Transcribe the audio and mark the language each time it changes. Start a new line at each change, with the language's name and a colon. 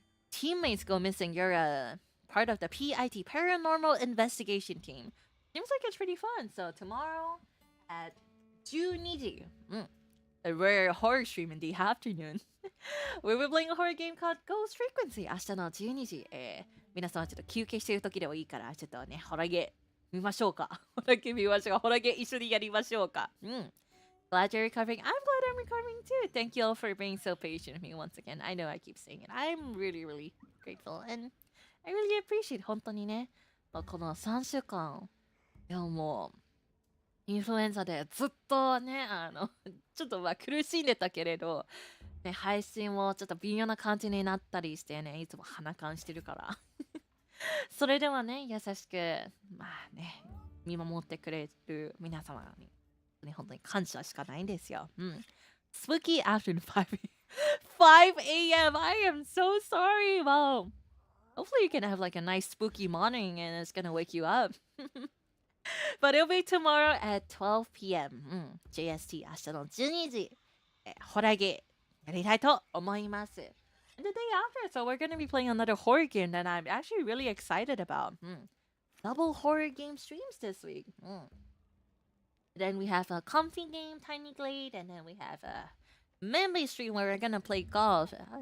English: teammates go missing, you're a part of the PIT Paranormal Investigation Team. Seems like it's pretty fun. So tomorrow at 12시, we're horror stream in the afternoon. We'll be playing a horror game called Ghost Frequency.
Japanese: 明日の12時、皆さんはちょっと休憩してる時でもいいから、ちょっとね、ホラゲ見ましょうか。ホラゲ見ましょうか。ホラゲ一緒にやりましょうか。
English: Glad you're recovering. I'm glad I'm recovering too. Thank you all for being so patient with me once again. I know I keep saying it. I'm really, really grateful. And I really appreciate
Japanese: 本当にね、この3週間、いやもう、インフルエンザでずっとね、ちょっと苦しんでたけれど、ね、配信もちょっと微妙な感じになったりしてね、いつも鼻かんしてるから。それではね、優しく、まあね、見守ってくれる皆様に、ね、本当に感謝しかないんですよ。
English: Spooky afternoon 5 a.m. I am so sorry. Well, hopefully you can have like a nice spooky morning and it's gonna wake you up. But it'll be tomorrow at 12 p.m.
Japanese: JST 明日の12時、ホラゲやりたいと思います。
English: And the day after, so we're going to be playing another horror game that I'm actually really excited about. Double horror game streams this week. Then we have a comfy game, Tiny Glade, and then we have a memory stream where we're going to play golf.